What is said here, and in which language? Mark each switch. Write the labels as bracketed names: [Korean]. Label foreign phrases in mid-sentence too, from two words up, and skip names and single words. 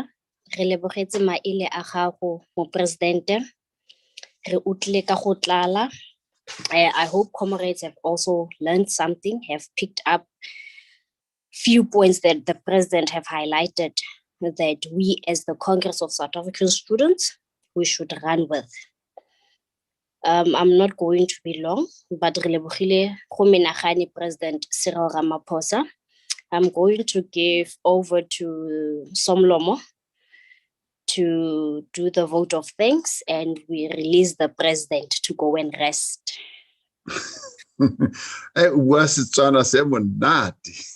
[Tswana] Re lebogetse maele a gago mo presidente. Re utlwile ka go tlala. [English] I hope comrades have also learned something, have picked up few points that the president have highlighted that we as the Congress of South African Students, we should run with. I'm not going to be long, but [Tswana] re lebogile go menagane [English] President Cyril Ramaphosa. I'm going to give over to Somlomo to do the vote of thanks, and we release the president to go and rest. Wasitswana semonati.